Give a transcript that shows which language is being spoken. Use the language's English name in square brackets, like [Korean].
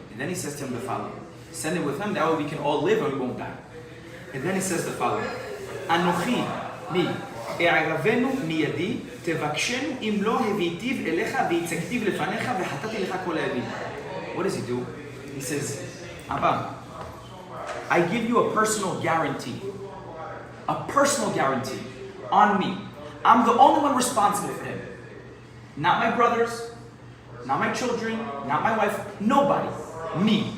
[English] And then he says to him the following. Send him with him, that way we can all live and we won't die. And then he says the following. [Hebrew] אנוכי, מי? אערבנו מידי, תבקשנו אם לא הביאתיו אליך והצגתיו לפניך וחטאתי לך כל הימים. [English] What does he do? He says, Abba, I give you a personal guarantee. A personal guarantee on me. I'm the only one responsible for him. Not my brothers, not my children, not my wife, nobody. Me.